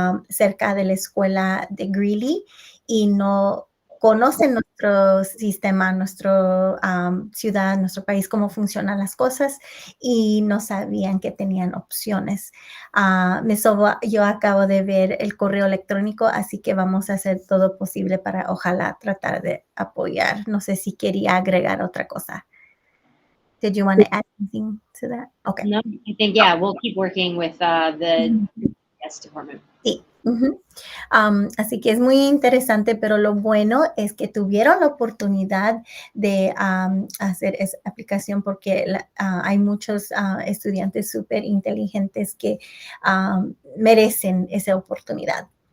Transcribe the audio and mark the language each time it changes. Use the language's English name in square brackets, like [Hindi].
[Spanish] cerca de la escuela de Greeley y no conocen nuestro sistema, nuestra ciudad, nuestro país, cómo funcionan las cosas y no sabían que tenían opciones. Yo acabo de ver el correo electrónico, así que vamos a hacer todo posible para ojalá tratar de apoyar. No sé si quería agregar otra cosa. [English] Did you want to add anything to that? Okay. No, I think, yeah, we'll keep working with the yes department. [Spanish] Sí. Así que es muy interesante, pero lo bueno es que tuvieron la oportunidad de hacer esa aplicación porque hay muchos estudiantes súper inteligentes que merecen esa oportunidad.